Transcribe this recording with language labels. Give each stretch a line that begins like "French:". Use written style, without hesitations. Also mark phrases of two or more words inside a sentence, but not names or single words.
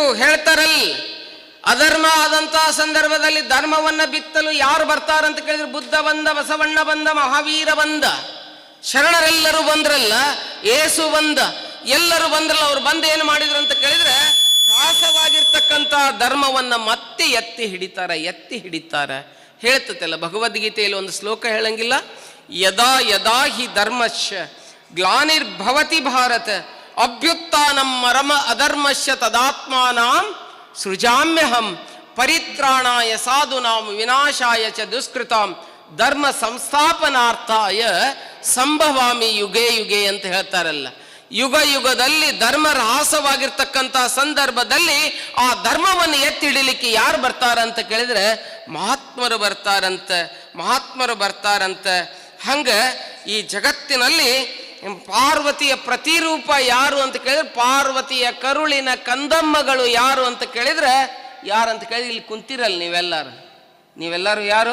Kannada: ಹೇಳ್ತಾರಲ್ಲ, ಅಧರ್ಮ ಆದಂತಹ ಸಂದರ್ಭದಲ್ಲಿ ಧರ್ಮವನ್ನ ಬಿತ್ತಲು ಯಾರು ಬರ್ತಾರಂತ ಕೇಳಿದ್ರೆ ಬುದ್ಧ ಬಂದ, ಬಸವಣ್ಣ ಬಂದ, ಮಹಾವೀರ ಬಂದ, ಶರಣರೆಲ್ಲರೂ ಬಂದ್ರಲ್ಲ, ಏಸು ಬಂದ, ಎಲ್ಲರೂ ಬಂದ್ರಲ್ಲ. ಅವ್ರು ಬಂದು ಏನು ಮಾಡಿದ್ರು ಅಂತ ಕೇಳಿದ್ರೆ ತ್ರಾಸವಾಗಿರ್ತಕ್ಕಂಥ ಧರ್ಮವನ್ನ ಮತ್ತೆ ಎತ್ತಿ ಹಿಡಿತಾರೆ. ಹೇಳ್ತಲ್ಲ ಭಗವದ್ಗೀತೆಯಲ್ಲಿ ಒಂದು ಶ್ಲೋಕ ಹೇಳಂಗಿಲ್ಲ,
Sanskrit: ಯದಾ ಯದಾ ಹಿ ಧರ್ಮಶ್ಯ ಗ್ಲಾನಿರ್ಭವತಿ ಭಾರತ ಅಭ್ಯುತ್ಥಾನಂ ಮರಮ ಅಧರ್ಮಶ್ಯ ತದಾತ್ಮಾನಾಂ ಸೃಜಾಮ್ಯಹಂ ಪರಿತ್ರಾಣಾಯ ಸಾಧುನಾಂ ವಿನಾಶಾಯ ಚ ದುಷ್ಕೃತಾಂ ಧರ್ಮ ಸಂಸ್ಥಾಪನಾರ್ಥಾಯ ಸಂಭವಾಮಿ ಯುಗೇ ಯುಗೇ
Kannada: ಅಂತ ಹೇಳ್ತಾರಲ್ಲ. ಯುಗ ಯುಗದಲ್ಲಿ ಧರ್ಮ ರಹಾಸವಾಗಿರ್ತಕ್ಕಂಥ ಸಂದರ್ಭದಲ್ಲಿ ಆ ಧರ್ಮವನ್ನು ಎತ್ತಿಡಿಲಿಕ್ಕೆ ಯಾರು ಬರ್ತಾರಂತ ಕೇಳಿದ್ರೆ ಮಹಾತ್ಮರು ಬರ್ತಾರಂತ. ಹಂಗ ಈ ಜಗತ್ತಿನಲ್ಲಿ ಪಾರ್ವತಿಯ ಪ್ರತಿರೂಪ ಯಾರು ಅಂತ ಕೇಳಿದ್ರೆ ಪಾರ್ವತಿಯ ಕರುಳಿನ ಕಂದಮ್ಮಗಳು ಯಾರು ಅಂತ ಕೇಳಿದ್ರೆ ಇಲ್ಲಿ ಕುಂತಿರಲ್ಲ ನೀವೆಲ್ಲರೂ ಯಾರು?